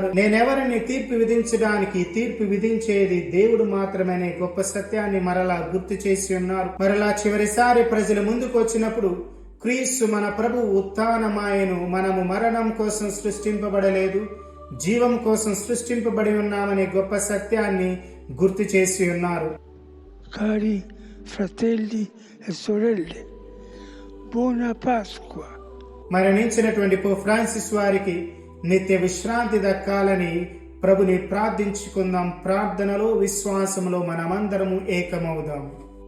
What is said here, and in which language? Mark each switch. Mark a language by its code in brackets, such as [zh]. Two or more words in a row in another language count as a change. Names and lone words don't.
[te] నేనెవరిని తీర్పు విధించడానికి, తీర్పు విధించేది దేవుడు మాత్రమే గొప్ప సత్యాన్ని మరలా గుర్తు చేసి ఉన్నారు. మరలా చివరిసారి ప్రజల ముందుకు వచ్చినప్పుడు క్రీస్తు మన ప్రభు ఉత్థానమాయను, మనము మరణం కోసం సృష్టింపబడలేదు, జీవం కోసం సృష్టింపబడి ఉన్నామనే గొప్ప సత్యాన్ని గుర్తు చేసి ఉన్నారు. [it] Cari fratelli e sorelle, buona Pasqua. [te] మరణించినటువంటి పోప్ ఫ్రాన్సిస్ వారికి నిత్య విశ్రాంతి దక్కాలని ప్రభుని ప్రార్థించుకుందాం. ప్రార్థనలో, విశ్వాసంలో మనమందరము ఏకమవుదాం.